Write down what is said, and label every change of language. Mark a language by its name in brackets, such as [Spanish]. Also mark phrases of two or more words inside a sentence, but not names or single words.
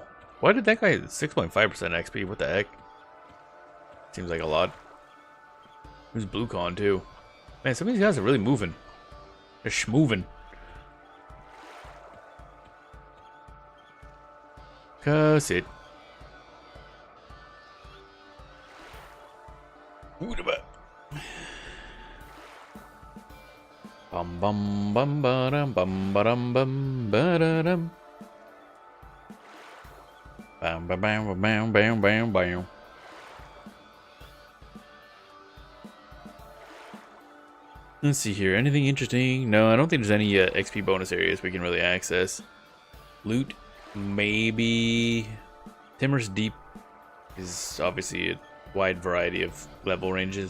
[English] Why did that guy 6.5% XP? What the heck? Seems like a lot. Who's BlueCon too? Man, some of these guys are really moving. They're schmoving. Cuss it. Bum bum bum ba-dum bum ba-dum bum ba-da-dum. Bam bam bam bam bam bam bam. Let's see here. Anything interesting? No, I don't think there's any XP bonus areas we can really access. Loot, maybe. Timor's Deep is obviously a wide variety of level ranges.